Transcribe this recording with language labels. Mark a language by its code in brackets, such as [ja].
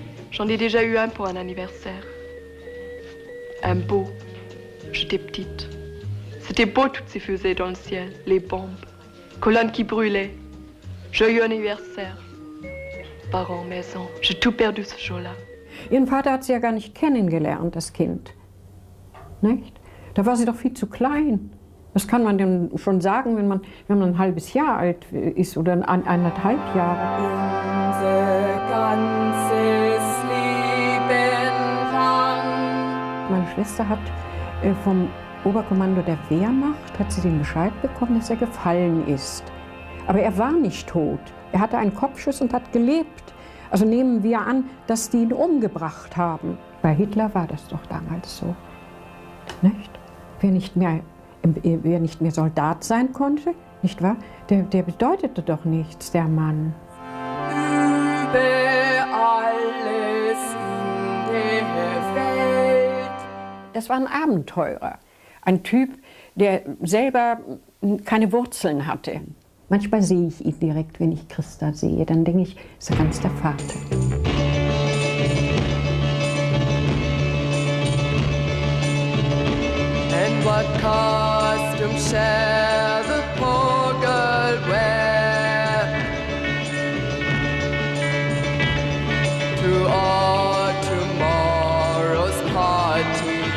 [fr] J'en ai déjà eu un pour un anniversaire. Un beau. J'étais petite. C'était beau toutes ces fusées dans le ciel, les bombes, colonnes qui brûlaient. Joyeux anniversaire. Parents, maison. J'ai tout perdu ce jour-là. [de] Ihren Vater hat sie ja gar nicht kennengelernt, das Kind. Nicht? Da war sie doch viel zu klein. Das kann man denn schon sagen, wenn man ein halbes Jahr alt ist oder 1,5 Jahre. Unser ganzes Leben lang. Meine Schwester hat vom Oberkommando der Wehrmacht hat sie den Bescheid bekommen, dass er gefallen ist. Aber er war nicht tot. Er hatte einen Kopfschuss und hat gelebt. Also nehmen wir an, dass die ihn umgebracht haben. Bei Hitler war das doch damals so. Nicht? Wer nicht mehr Soldat sein konnte, nicht wahr? Der bedeutete doch nichts, der Mann. Über alles in der Welt. Das war ein Abenteurer. Ein Typ, der selber keine Wurzeln hatte. Manchmal sehe ich ihn direkt, wenn ich Christa sehe. Dann denke ich, ist er ganz der Vater. [en] And what costume shall the poor girl wear to all tomorrow's parties?